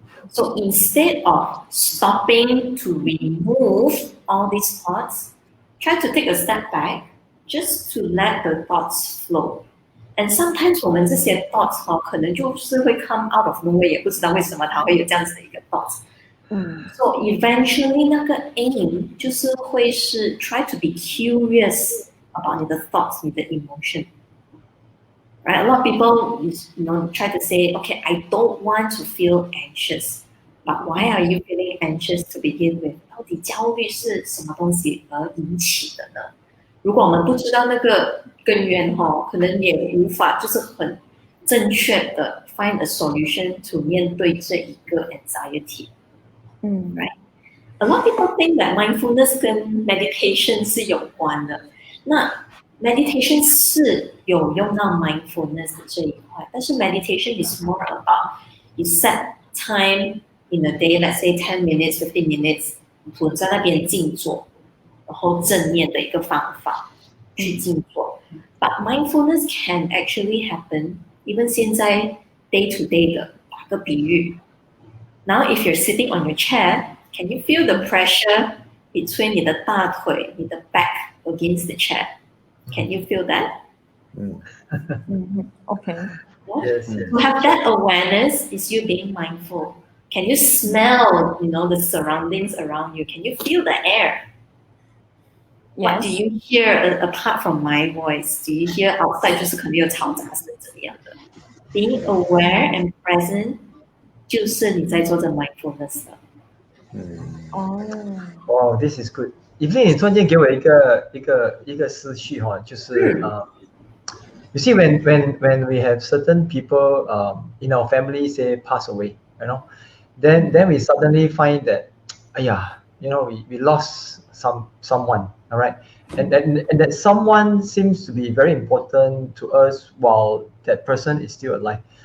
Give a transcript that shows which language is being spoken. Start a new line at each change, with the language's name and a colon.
English: So instead of stopping to remove all these thoughts, try to take a step back, just to let the thoughts flow.
Chinese: And sometimes 我们这些 thoughts 可能就是会
English: come out of nowhere，
Chinese: 也不知道为什么它会有这样子的一个 thoughts。
English: So eventually 那个 aim
Chinese: 就是会是
English: try to be curious about
Chinese: 你的
English: thoughts, 你的 emotion. Right? A lot of people, try to say, okay, I don't want to feel anxious. But why are you feeling anxious to begin with?
Chinese: 到底焦虑是什么东西而引起的呢？如果我们不知道那个根源可能也无法就是很正确的
English: find a solution to
Chinese: 面对这一个 anxiety.
English: Right? A lot of people think that mindfulness 跟 meditation
Chinese: 是有关的。那 meditation 是有用到 mindfulness 的这一块，但是
English: meditation is more about you set time in a day, let's say 10 minutes, 15 minutes,
Chinese: 我在那边静坐，然后正念的一个方法去静坐。
English: But mindfulness can actually happen even 现在 day to day
Chinese: 的，打个比喻。
English: Now if you're sitting on your chair, can you feel the pressure between
Chinese: 你的大腿，你的
English: back against the chair? Can you feel that? Okay. Yes. To have that awareness is you being mindful. Can you smell, the surroundings around you? Can you feel the air? What do you hear apart from my voice? Do you hear outside
Chinese: 就是可能有嘈杂声怎么样的 ？
English: Being aware and present
Chinese: 就是你在做着 mindfulness 的。
English: Wow, this is good. 以飞，
Chinese: 你突然间给我一个思绪就是
English: you see when we have certain people in our family say pass away, then we suddenly find that, we lost someone, all right, and that someone seems to be very important to us while that person is still alive.